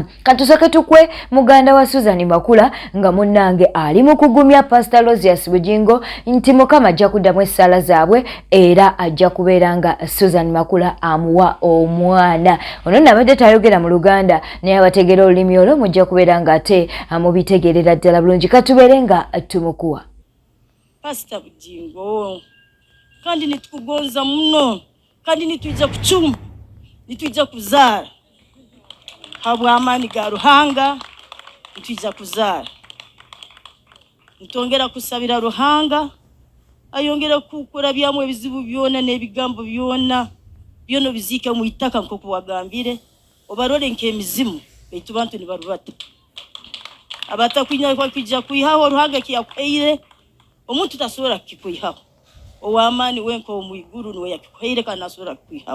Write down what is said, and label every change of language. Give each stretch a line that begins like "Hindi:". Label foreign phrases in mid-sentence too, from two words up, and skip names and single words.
Ganda: Katusooke tukwe muganda wa Suzan Makula nga munnange ali mu kugumya Bugingo nti Mukama ajja kuddamu essaala zaabwe era ajja kubeera nga Suzan Makula amuwa omwana. Ono nabadde tayogera mu Luganda naye abategeera olulimi olwo mujja kubeera nga ate mubitegeerera ddala bulungi. Katubeere nga tumukuwa.
Nyoro: Bugingo kandi nitukugonza muno kandi nitujja kucuma nitujja kuzaala habwa amaani ga Ruhanga nitujja kuzaala nitongera kusabira Ruhanga ayongera kukora byamu ebizibu byona n'ebigambo byona byono biziike mu itaka nk'oku wagambire obarole nk'emizimu baitu bantu nibarubata abatakwinya kwa kujja kuihaho Ruhanga kiyakweire omuntu tasobola kikwihaho ow'amaani wenko omwiguru niwe yakikweire kandi asobola kukwihaho.